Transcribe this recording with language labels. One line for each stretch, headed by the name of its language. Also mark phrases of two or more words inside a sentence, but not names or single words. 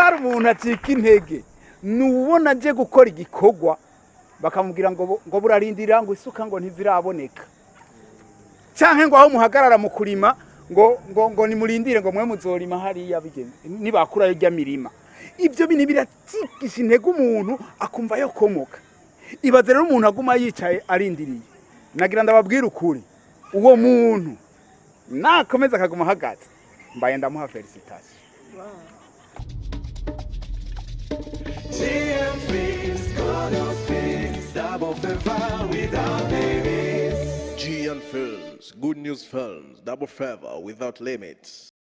Rundi: ari umuntu acika intege nubona aje gukora igikorwa bakamubwira ngo burarindira ngo isuka ngo ntiziraboneka canke ngo aho muhagarara mu kurima ngo nimurindire ngo mwe muzorima hariya bigende nibakura irya mirima ibyo bintu biratikisha intege umuntu akumva yokomoka ibaze rero umuntu aguma yicaye arindiriye nagira ndababwira ukuri uwo muntu nakomeza akaguma ahagaze mbaye ndamuha felicitation
English: GM Films, Godos Films, double favor without limits. GN Films, Good News Films, Double Favor Without Limits.